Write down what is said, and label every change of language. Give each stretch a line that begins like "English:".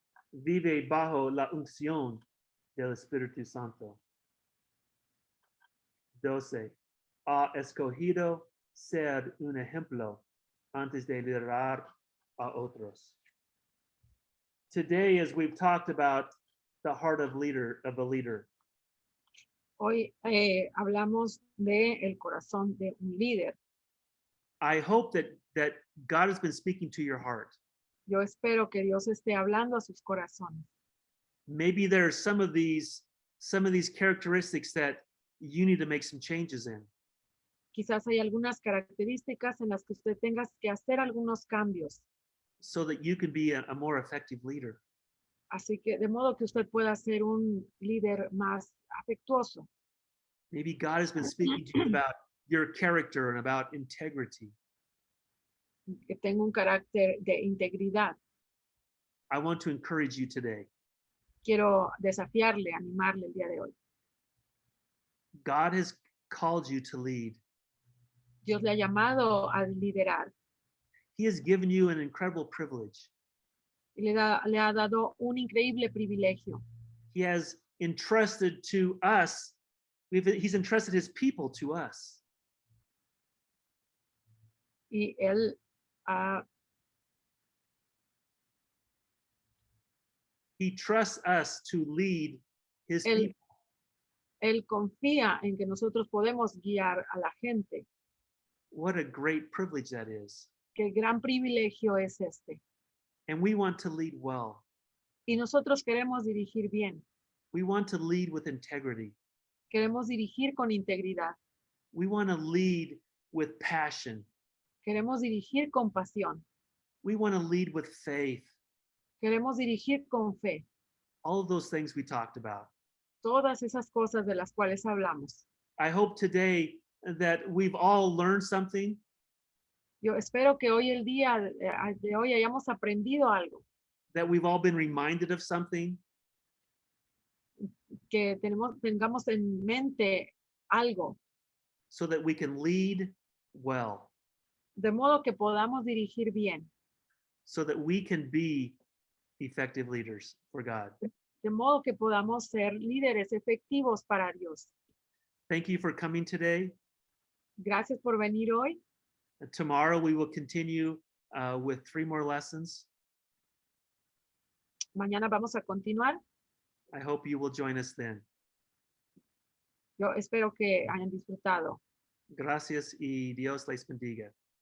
Spanish: Vive bajo la unción del Espíritu Santo. 12. ha escogido ser un ejemplo antes de liderar a otros.
English: Today, as we've talked about the heart of a leader,
Spanish: Hoy hablamos de el corazón de un líder.
English: I hope that God has been speaking to your heart.
Spanish: Yo espero que Dios esté hablando a sus corazones.
English: Maybe there are some of these characteristics that you need to make some changes in.
Spanish: Quizás hay algunas características en las que usted tenga que hacer algunos cambios.
English: So that you can be a more effective leader.
Spanish: Así que de modo que usted pueda ser un líder más afectuoso.
English: Maybe God has been speaking to you about your character and about integrity.
Spanish: Que tenga un carácter de integridad.
English: I want to encourage you today.
Spanish: Quiero desafiarle, animarle el día de hoy.
English: God has called you to lead.
Spanish: Dios le ha llamado a liderar
English: He has given you an incredible privilege.
Spanish: y le ha dado un increíble privilegio.
English: He has entrusted to us, he's entrusted his people to us.
Spanish: Y él
English: He trusts us to lead his people.
Spanish: Él confía en que nosotros podemos guiar a la gente.
English: What a great privilege that is.
Spanish: Qué gran privilegio es este.
English: And we want to lead well.
Spanish: Y nosotros queremos dirigir bien.
English: We want to lead with integrity.
Spanish: Queremos dirigir con integridad.
English: We want to lead with passion.
Spanish: Queremos dirigir con pasión.
English: We want to lead with faith.
Spanish: Queremos dirigir con fe.
English: All of those things we talked about.
Spanish: Todas esas cosas de las cuales hablamos.
English: I hope today that we've all learned something.
Spanish: Yo espero que hoy el día de hoy hayamos aprendido algo.
English: That we've all been reminded of something.
Spanish: Que tengamos en mente algo.
English: So that we can lead well.
Spanish: De modo que podamos dirigir bien.
English: So that we can be effective leaders for God.
Spanish: De modo que podamos ser líderes efectivos para Dios.
English: Thank you for coming today.
Spanish: Gracias por venir hoy.
English: Tomorrow we will continue with 3 more lessons.
Spanish: Mañana vamos a continuar.
English: I hope you will join us then.
Spanish: Yo espero que hayan disfrutado. Gracias y Dios les bendiga.